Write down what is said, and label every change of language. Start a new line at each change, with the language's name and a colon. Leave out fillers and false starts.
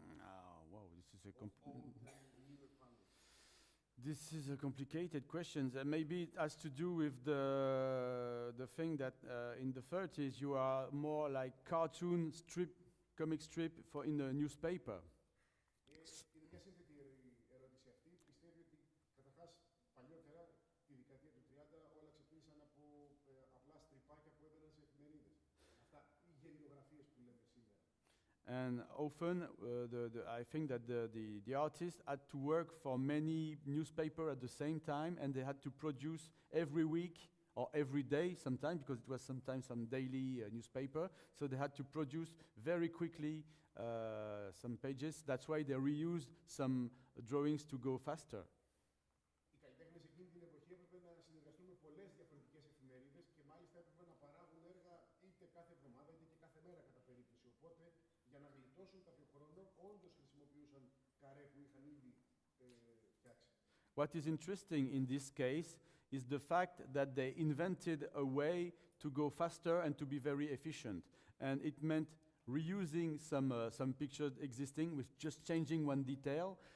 English: Oh, wow, this is a of all the newer panels? This is a complicated question. Maybe it has to do with the thing that in the 30s you are more like cartoon strip, comic strip for in the newspaper.
Greek: Είναι μια σύνθετη ερώτηση αυτή. Πιστεύει ότι καταρχάς παλιότερα, τη δεκαετία του 30, όλα ξεκίνησαν από απλά στριπάκια που έδαιναν σε εφημερίδες. Αυτά οι γελιογραφίες που λέμε σήμερα.
English: And often I think that the artists had to work for many newspapers at the same time, and they had to produce every week or every day sometimes, because it was sometimes some daily newspaper, so they had to produce very quickly some pages. That's why they reused some drawings to go faster.
Greek: Οι καλλιτέχνες εκείνη την εποχή έπρεπε να συνεργαστούν με πολλές διαφορετικές εφημερίδες και μάλιστα έπρεπε να παράγουν έργα είτε κάθε εβδομάδα είτε και κάθε μέρα κατά περίπτωση. Οπότε για να γλιτώσουν κάποιο χρόνο, όντως χρησιμοποιούσαν καρέ που είχαν ήδη φτιάξει.
English: What is interesting in this case is the fact that they invented a way to go faster and to be very efficient. And it meant reusing some pictures existing with just changing one detail.